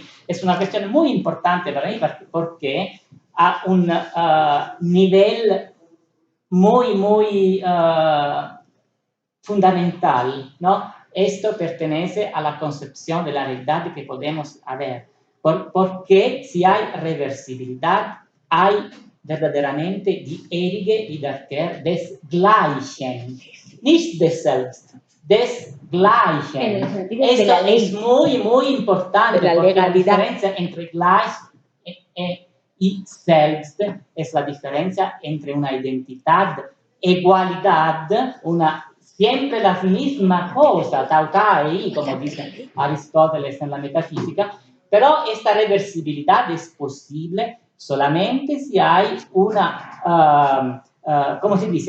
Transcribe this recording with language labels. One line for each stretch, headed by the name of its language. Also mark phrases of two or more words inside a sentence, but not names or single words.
Spanish: Es una cuestión muy importante para mí porque a un nivel muy, muy fundamental, ¿no? Esto pertenece a la concepción de la realidad que podemos haber. Porque si hay reversibilidad, hay verdaderamente
German: die ewige Wiederkehr des Gleichen, nicht des Selbst, des Gleichen.
Spanish: Esto es muy, muy importante, porque la diferencia entre Gleich y Selbst es la diferencia entre una identidad, igualdad, siempre la misma cosa, tautai, como dice Aristóteles en la metafísica, pero esta reversibilidad es posible solamente si hay una, ¿cómo se dice?